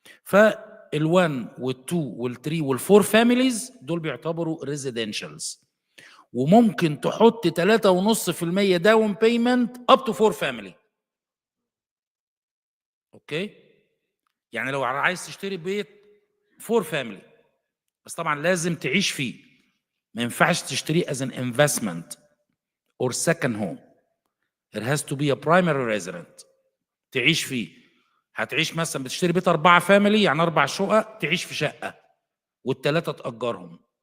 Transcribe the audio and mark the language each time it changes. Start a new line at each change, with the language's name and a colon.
Arabic: فال1 وال2 وال3 وال4 فاميليز دول بيعتبروا ريزيدنشالز، وممكن تحط 3.5%
English: Down payment up to 4 family.
Arabic: اوكي؟ يعني لو عايز تشتري بيت 4 فاميلي، بس طبعا لازم تعيش فيه، ما ينفعش تشتريه
English: as an investment or second home. It has to be a primary resident
Arabic: تعيش فيه. هتعيش مثلا بتشتري بيت 4 فاميلي يعني 4 شقق، تعيش في شقة والثلاثة تأجرهم.